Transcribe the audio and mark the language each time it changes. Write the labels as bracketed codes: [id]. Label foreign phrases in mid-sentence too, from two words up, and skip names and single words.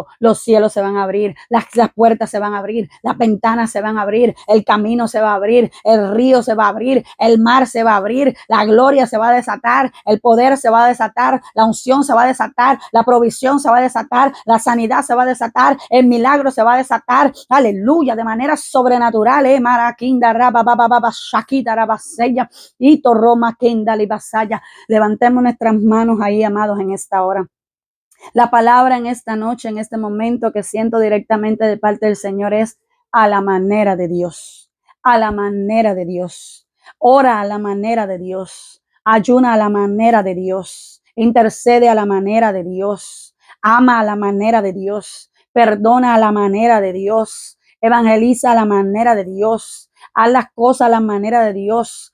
[es] Los cielos se van a abrir, las puertas se van a abrir, las ventanas se van a abrir, el camino se va a abrir, el río se va a abrir, el mar se va a abrir, la gloria se va a desatar, el poder se va a desatar, la unción se va a desatar, la provisión se va a desatar, la sanidad se va a desatar, el milagro se va a desatar, aleluya, de manera sobrenatural, maraquinda, raba, baba, baba, shakita, rabasella, ito, roma, kenda, libasaya. Levantemos nuestras manos ahí, amados, en esta hora. La palabra en esta noche, en este momento que siento directamente de parte del Señor es a la manera de Dios, a la manera de Dios. Ora a la manera de Dios, ayuna a la manera de Dios, intercede a la manera de Dios, ama a la manera de Dios, perdona a la manera de Dios, evangeliza a la manera de Dios, haz las cosas a la manera de Dios.